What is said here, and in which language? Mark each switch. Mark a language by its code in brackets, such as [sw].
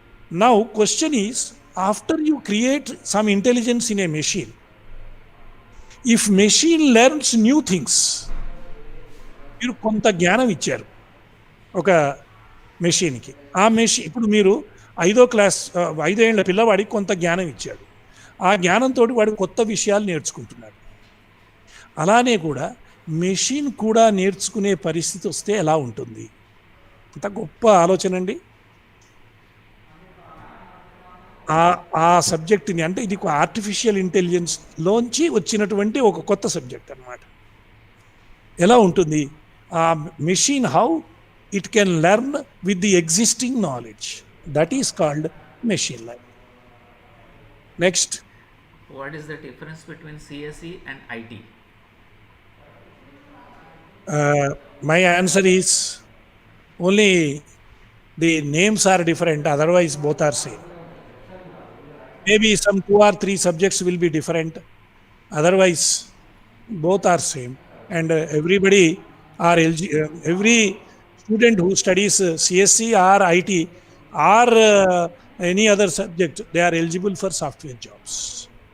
[en] Now question is, after you create some intelligence in a machine, if machine learns new things, [te] మీరు కొంత జ్ఞానం ఇచ్చారు ఒక మెషిన్కి. ఆ మెషిన్ ఇప్పుడు మీరు 5 ఏళ్ల పిల్లవాడికి కొంత జ్ఞానం ఇచ్చాడు. ఆ జ్ఞానంతో వాడు కొత్త విషయాలు నేర్చుకుంటున్నాడు. అలానే కూడా మెషిన్ కూడా నేర్చుకునే పరిస్థితి వస్తే ఎలా ఉంటుంది? అంత గొప్ప ఆలోచన అండి. ఆ సబ్జెక్ట్ని, అంటే ఇది ఆర్టిఫిషియల్ ఇంటెలిజెన్స్లోంచి వచ్చినటువంటి ఒక కొత్త సబ్జెక్ట్ అన్నమాట. ఎలా ఉంటుంది ఆ machine? [en] How it can learn with the existing knowledge. That is called machine learning. Next. What is the difference between CSE and IT? My answer is only the names are different, otherwise both are same. Maybe some 2 or 3 subjects will be different, otherwise both are same. And everybody are every student who studies CSC or IT or any other subject, they are eligible for software jobs.